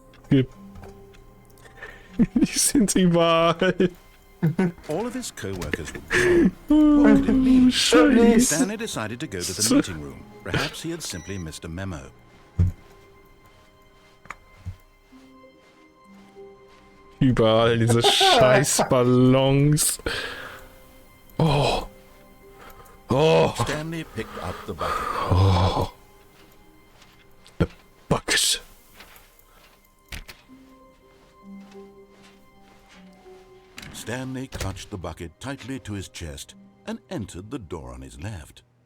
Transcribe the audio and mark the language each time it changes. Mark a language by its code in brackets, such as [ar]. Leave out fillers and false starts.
[de] Die sind überall. [en] All of his co-workers were gone. What could it mean? [de] Scheiße. [en] Stanley decided to go to the meeting room. Perhaps he had simply missed a memo. [de] Überall diese scheiß Ballons. Oh. Oh. [en] Stanley picked up the bucket. Oh. The bucket. Stanley clutched the bucket tightly to his chest and entered the door on his left.